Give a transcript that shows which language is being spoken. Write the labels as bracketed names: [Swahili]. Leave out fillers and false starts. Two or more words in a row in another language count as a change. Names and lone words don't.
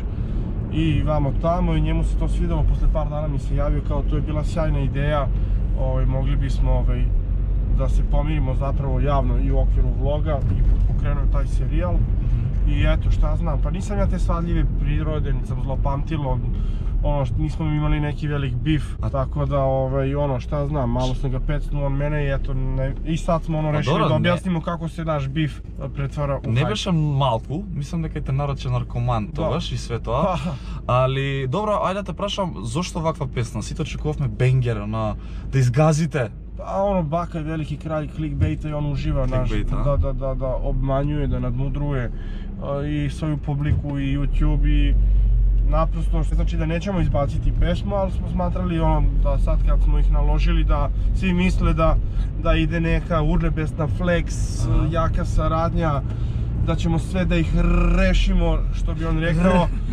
[Serbian] I vamo tamo, i njemu se to svidelo, posle par dana mi se javio kao to je bila sjajna ideja, mogli bismo da se pomirimo zapravo javno i u okviru vloga i pokrenuo taj serijal. I eto, šta znam, pa nisam ja te svadljive prirode, nisam zlopamtilo, nismo imali neki velik bif, tako da, šta znam, malo sam ga pecnuo on mene i eto, i sad smo rešili da objasnimo kako se naš bif pretvara u hajp. [Macedonian] Не беше малку, мислам дека те нарече наркоман тогаш и све тоа, али, добро, ајде да те прашам, зошто ваква песна? Сите очекувавме бенгер, да изгазите. [Serbian] Baka je veliki kralj clickbaita i on uživa da obmanjuje, da nadmudruje i svoju publiku i YouTube i naprosto, što znači da nećemo izbaciti pesmu, ali smo smatrali da sad kad smo ih naložili da svi misle da ide neka urnebesna flex, jaka saradnja, da ćemo sve da ih rešimo, što bi on rekao,